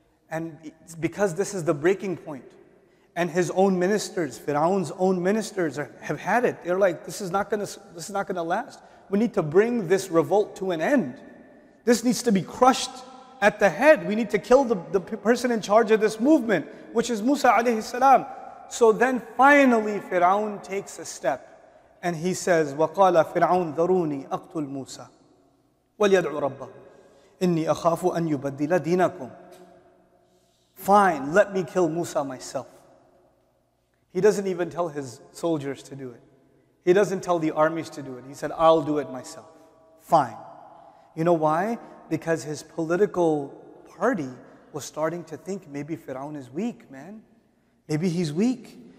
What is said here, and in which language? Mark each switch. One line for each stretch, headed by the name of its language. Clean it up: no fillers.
English: And because this is the breaking point, and his own ministers, Fir'aun's own ministers have had it. They're like, this is not gonna last. We need to bring this revolt to an end. This needs to be crushed at the head. We need to kill the person in charge of this movement, which is Musa alayhi salam. So then finally Fir'aun takes a step and he says,
Arabic: وَقَالَ فِرْعَوْنَ ذَرُونِي أَقْتُلْ مُوسَى وَلْيَدْعُ رَبَّهُ إِنِّي أَخَافُ أَنْ يُبَدِّلَ دِينَكُمْ.
English: Fine, let me kill Musa myself. He doesn't even tell his soldiers to do it. He doesn't tell the armies to do it. He said, I'll do it myself. Fine. You know why? Because his political party was starting to think, maybe Fir'aun is weak, man. Maybe he's weak.